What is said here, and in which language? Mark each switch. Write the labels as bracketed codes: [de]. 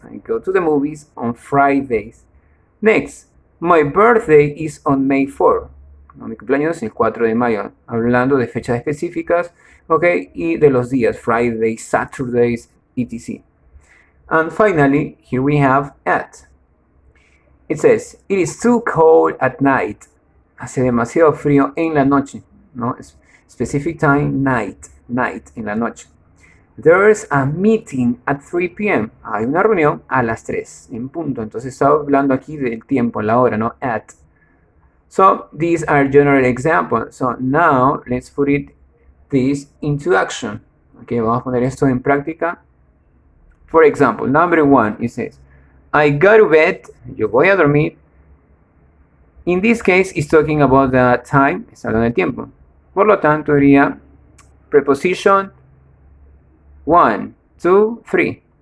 [en] I go to the movies on Fridays. Next, my birthday is on May 4. [es] Mi cumpleaños es el 4 de mayo. Hablando de fechas específicas, ok, y de los días, Fridays, Saturdays, etc. [en] And finally, here we have at. It says, it is too cold at night. [es] Hace demasiado frío en la noche, ¿no? [en] Specific time, night, [es] en la noche. [en] There's a meeting at 3 p.m. [es] Hay una reunión a las 3 en punto. Entonces está hablando aquí del tiempo, la hora, ¿no? [en] At. So these are general examples. So now let's put this into action. Okay, [es] vamos a poner esto en práctica. [en] For example, number 1, it says, I go to bed, [es] yo voy a dormir. [en] In this case, it's talking about the time, [es] está hablando del tiempo. Por lo tanto, diría preposition 1, 2, 3.